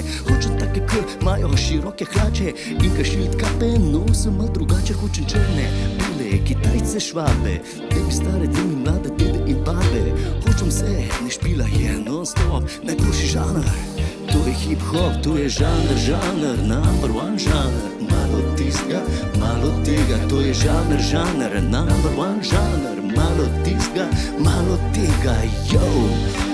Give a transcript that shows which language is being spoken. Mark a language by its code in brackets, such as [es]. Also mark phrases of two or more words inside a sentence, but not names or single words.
[sl] Hočem take, ki imajo široke hlače in ki šilt kape nosu malo drugače. Hočem črne, bele, Kitajce, Švabe, demi stare, demi mlade, dede in babe. Hočem vse, ne špila je non-stop, najboljši žanr. To je hip-hop, to je žanr, [en] number one žanr. [sl] Malo tistega, malo tega, to je žanr, [en] number one žanr. [sl] Malo tistega, malo tega, yo.